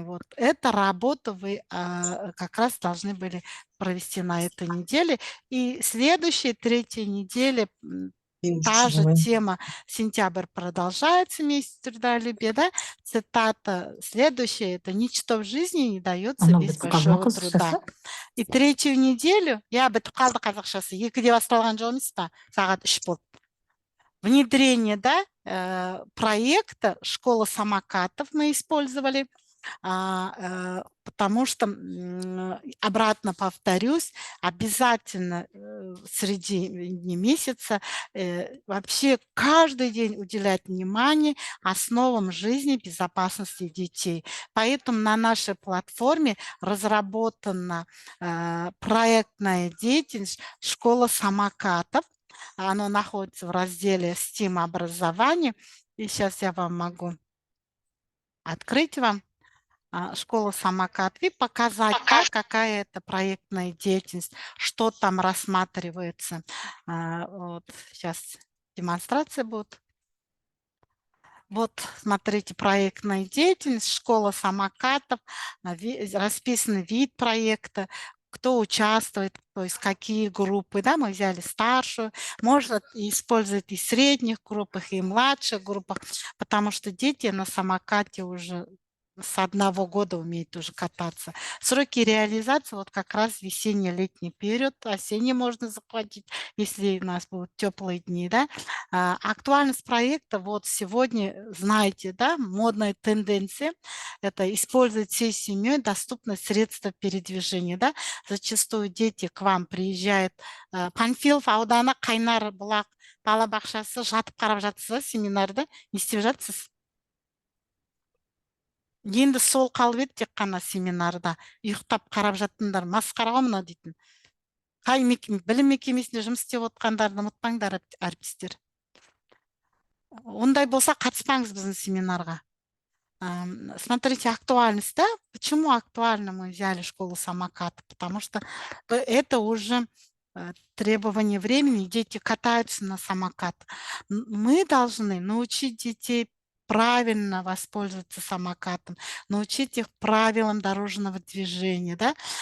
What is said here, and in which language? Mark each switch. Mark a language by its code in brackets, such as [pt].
[ru] Вот эта работа вы как раз должны были провести на этой неделе. И следующей, 3-й неделе Та же тема «Сентябрь продолжается, месяц трудолюбия», да? Цитата следующая – это «Ничто в жизни не дается без большого труда». И третью неделю, я [kk] бітіп қалды қазақшасы, екіде басталған жол емес па, сағат 3 болды. [ru] Внедрение, да, проекта «Школа самокатов» мы использовали, потому что, обратно повторюсь, обязательно среди месяца вообще каждый день уделять внимание основам жизни безопасности детей. Поэтому на нашей платформе разработана проектная деятельность «Школа самокатов». Оно находится в разделе STEAM образование. И сейчас я вам могу открыть вам школу самокатов и показать, да, какая это проектная деятельность, что там рассматривается. Вот сейчас демонстрация будет. Вот, смотрите, проектная деятельность, школа самокатов, расписан вид проекта, кто участвует, то есть какие группы, да, мы взяли старшую, можно использовать и в средних группах, и в младших группах, потому что дети на самокате уже с 1 года умеют уже кататься. Сроки реализации вот как раз весенне-летний период, осенний можно захватить, если у нас будут теплые дни, да. Актуальность проекта вот сегодня, знаете, да, модная тенденция – это использовать всей семьей доступные средства передвижения, да. Зачастую дети к вам приезжают. [kk] Панфилов ауданы Қайнар бұлақ балабақшасы жатып қарап жатсыз, семинарда не істеп жатсыз? Енді сол қалып еді тек қана семинарда. Ұйықтап қарап жаттыңдар, масқара ғой мынау дейтін. Қай білім мекемесінде жұмыс істеп отқандарды ұмытпаңдар, әріптестер. Ондай болса қатыспаңыз біздің семинарға. [ru] Смотрите, актуальность, да? Почему актуально мы взяли школу самоката? Потому что это уже требование времени, дети катаются на самокат. Мы должны научить детей правильно воспользоваться самокатом, научить их правилам дорожного движения, да?